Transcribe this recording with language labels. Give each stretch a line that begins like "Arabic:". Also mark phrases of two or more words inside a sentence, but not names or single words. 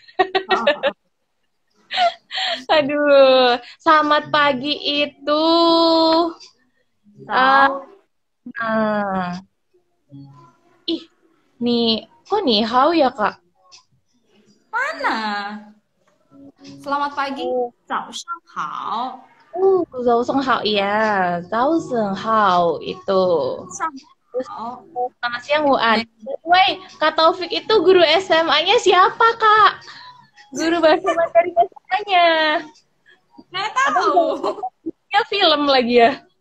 Indonesian: Aduh, selamat pagi itu. Ih, nih, kok
Chinese: 你好
Indonesian: ya Kak? Mana? Selamat pagi.
Chinese: 早上好. 早上好
Indonesian: ya,
Chinese: 早上好
Indonesian: itu. Terus selamat siang Wuan. Woi, Kak Taufik itu guru SMA-nya siapa Kak? Guru bahasa Mandarin SMA-nya. Nggak tahu. Ya film lagi ya.